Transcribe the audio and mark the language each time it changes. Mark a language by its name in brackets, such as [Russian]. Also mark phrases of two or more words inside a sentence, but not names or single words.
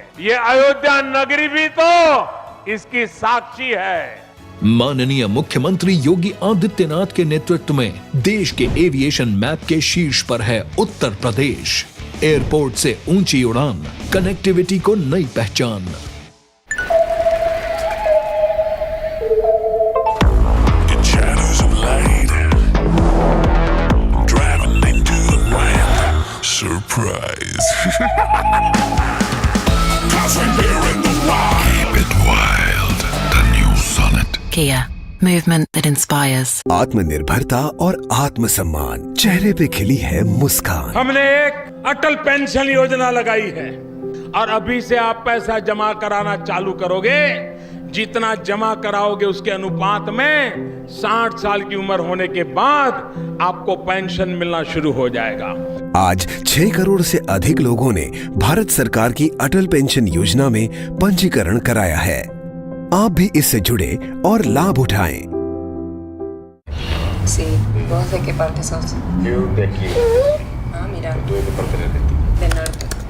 [Hindi] ये अयोध्या नगरी भी तो इसकी साक्षी है। माननीय मुख्यमंत्री योगी आदित्यनाथ के नेतृत्व में देश के [English] aviation map [Hindi] के शीर्ष पर है उत्तर प्रदेश। एयरपोर्ट से ऊंची उड़ान, कनेक्टिविटी को नई पहचान। [English] Surprise. Keep it wild. The new Sonnet. Kia, movement that inspires. [Hindi] आत्मनिर्भरता और आत्मसम्मान, चेहरे पे खिली है मुस्कान। हमने एक अटल पेंशन योजना लगाई है और अभी से आप पैसा जमा कराना चालू करोगे, जितना जमा कराओगे उसके अनुपात में 60 साल की उम्र होने के बाद आपको पेंशन मिलना शुरू हो जाएगा। आज 6 करोड़ से अधिक लोगों ने भारत सरकार की अटल पेंशन योजना में पंजीकरण कराया है। आप भी इससे जुड़े और लाभ उठाएं। [Spanish] Sí, ¿vos de qué parte sos? Yo de aquí. Ah, mira. ¿Tú de qué parte eres de aquí? Del norte.